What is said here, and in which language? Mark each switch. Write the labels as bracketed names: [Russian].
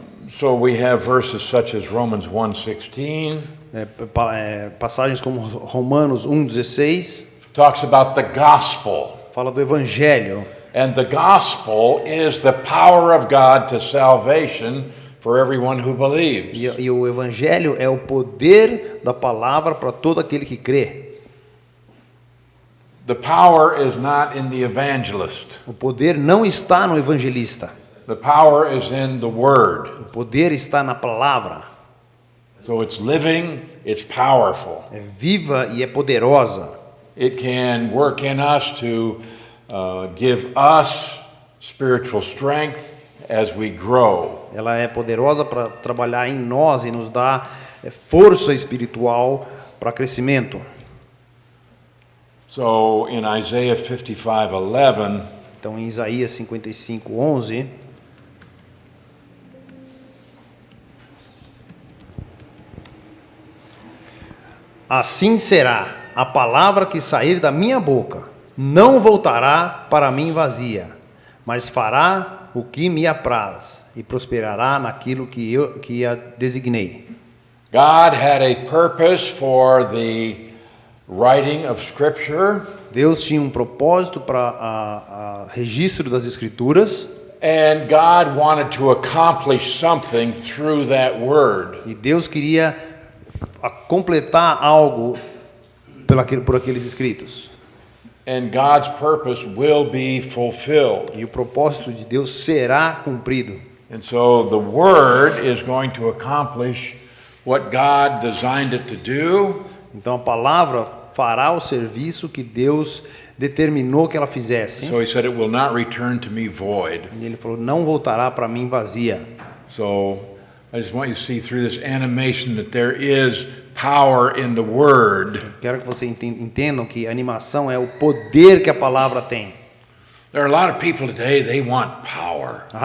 [English] So we have verses such as Romans 1:16. [Portuguese] Passagens como Romanos 1:16 [English] Talks about the gospel. [Portuguese] fala do evangelho. [English] And the gospel is the power of God to salvation for everyone who believes. [Portuguese] E o evangelho é o poder da palavra para todo aquele que crê. [English] The power is not in the evangelist. [Portuguese] O poder não está no evangelista. [English] The power is in the word. [Portuguese] O poder está na palavra. [English] So it's living, it's powerful. [Portuguese] É viva e é poderosa. [English] It can work in us to give us spiritual strength as we grow. [Portuguese] Ela é poderosa para trabalhar em nós e nos dar força espiritual para crescimento. [English] So in Isaiah 55:11, [Portuguese] Então, em Isaías 55:11, assim será a palavra que sair da minha boca, não voltará para mim vazia, mas fará o que me apraz e prosperará naquilo que a designei. [English] God had a purpose for the writing of Scripture, [Portuguese] Deus tinha um propósito para o registro das Escrituras, [English] and God wanted to accomplish something through that word. [Portuguese] e Deus queria completar algo por aqueles escritos. [English] And God's purpose will be fulfilled. [Portuguese] E o propósito de Deus será cumprido. [English] And so the word is going to accomplish what God designed it to do. [Portuguese] Então a palavra fará o serviço que Deus determinou que ela fizesse. [English] So he said it will not return to me void. [Portuguese] E ele falou, não voltará para mim vazia. [English] So I just want you to see through this animation that there is power in the Word. [Portuguese] Quero que vocês entendam que animação é o poder que a palavra tem. [English] There are a lot of people today, they want power.